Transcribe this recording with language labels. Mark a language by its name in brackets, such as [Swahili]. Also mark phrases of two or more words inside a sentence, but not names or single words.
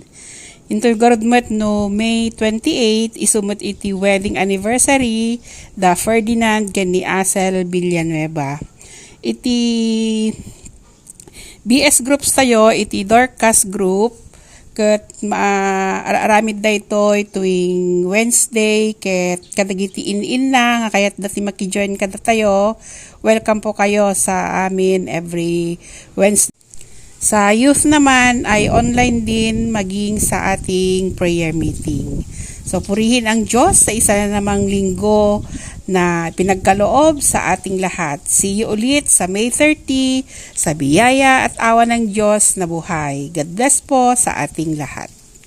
[Iloko] Into garudmat no May 28, isumot iti [English] wedding anniversary [Iloko] da Ferdinand ken ni Asel Villanueva. Iti BS groups tayo, iti Dorcas group, ket aramid da ito tuwing Wednesday, ket kadagiti in na, nga kayat dati makijoin kada tayo. [Filipino] Welcome po kayo sa amin [English] every Wednesday. [Filipino] Sa youth naman ay online din maging sa ating [English] prayer meeting. [Filipino] So purihin ang Diyos sa isa na namang linggo na pinagkaloob sa ating lahat. [English] See you [Filipino] ulit sa May 30 sa biyaya at awa ng Diyos na buhay. [English] God bless [Filipino] po sa ating lahat.